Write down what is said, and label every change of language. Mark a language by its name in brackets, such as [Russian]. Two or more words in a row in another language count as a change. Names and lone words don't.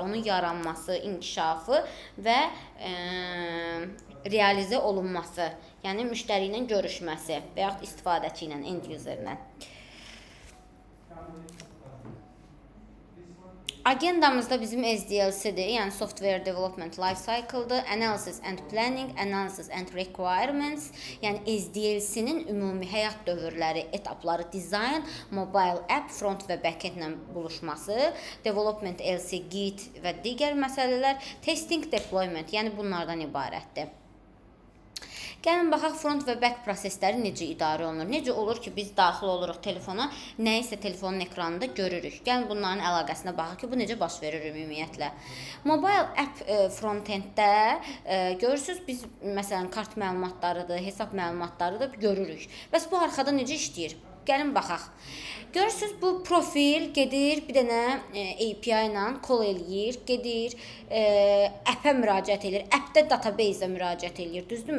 [Azerbaijani] Onun yaranması, inkişafı və realizə olunması. Yəni, müştəri ilə görüşməsi və yaxud istifadəçi ilə, [English] end user [Azerbaijani] ilə. Agendamızda bizim SDLC-dir, yəni [English] Software Development Life Cycle-dır, Analysis and Planning, Analysis and Requirements, [Azerbaijani] yəni SDLC-nin ümumi həyat dövrləri, etapları, dizayn, [English] mobile app, [Azerbaijani] front və backend ilə buluşması, [English] Development LC, [Azerbaijani] Git və digər məsələlər, [English] Testing, Deployment, [Azerbaijani] yəni bunlardan ibarətdir. Gəlin, baxaq, front və back prosesləri necə idarə olunur? Necə olur ki, biz daxil oluruq telefona, nəyisə telefonun ekranında görürük. Gəlin, bunların əlaqəsinə baxaq ki, bu necə baş verir ümumiyyətlə. [English] Mobile app front-enddə [Azerbaijani] görürsünüz, biz məsələn, kart məlumatlarıdır, hesab məlumatlarıdır görürük. Bəs bu arxada necə işləyir? Gəlin, baxaq. Görürsünüz, bu profil gedir, bir dənə API ilə call eləyir, gedir, app'ə müraciət edir, app'də database-ə müraciət edir, düzdürmü?